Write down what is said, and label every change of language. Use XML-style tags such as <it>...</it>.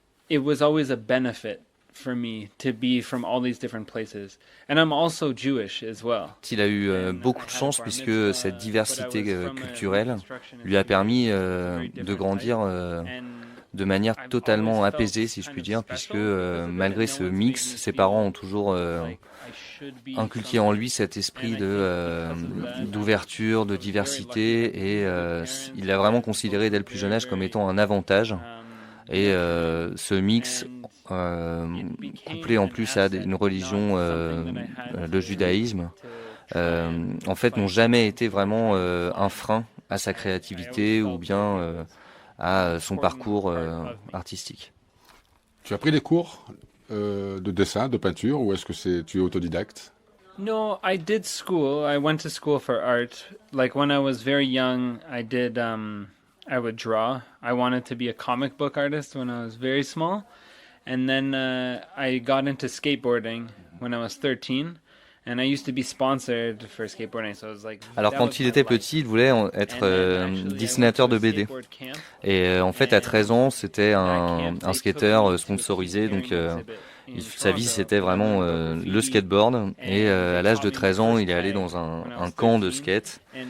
<en>It was always a benefit for me to be from all these different places. And I'm also Jewish as well.</en> <fr>Il a eu beaucoup de chance puisque cette diversité culturelle lui a permis de grandir de manière totalement apaisée, si je puis dire, puisque malgré ce mix, ses parents ont toujours inculqué en lui cet esprit d'ouverture, de diversité, et il l'a vraiment considéré dès le plus jeune âge comme étant un avantage. Et ce mix, couplé en plus à une religion, le judaïsme, en fait n'ont jamais été vraiment un frein à sa créativité ou bien à son parcours artistique. Tu as pris des cours de dessin, de peinture, ou est-ce que tu es autodidacte?</fr> <en>No, I did school. I went to school for art. Like when I was very young, I would draw. I wanted to be a comic book artist when I was very small. And then I got into skateboarding when I was 13. And I used to be sponsored for skateboarding, so it was like.</en> <fr>Alors quand il était petit, il voulait être dessinateur de BD. Et en fait, à 13 ans, c'était un skateur sponsorisé, donc sa vie c'était vraiment le skateboard. Et à l'âge de 13 ans, il est allé dans un camp de skate.</fr>